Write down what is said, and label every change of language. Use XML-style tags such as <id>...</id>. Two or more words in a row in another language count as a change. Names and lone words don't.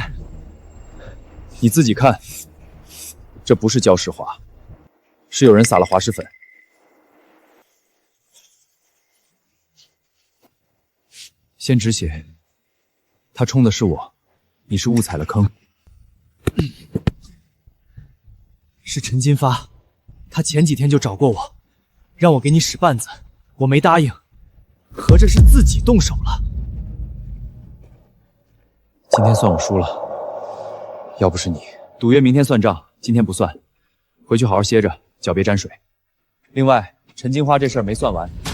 <zh>你自己看，這不是礁石滑，是有人撒了滑石粉。先止血，他衝的是我，你是誤踩了坑。是陳金發，他前幾天就找過我，讓我給你使絆子，我沒答應，合着是自己動手了。今天算我輸了，要不是你，賭約明天算賬，今天不算。回去好好歇着，腳別沾水。另外，陳金花這事兒沒算完。</zh>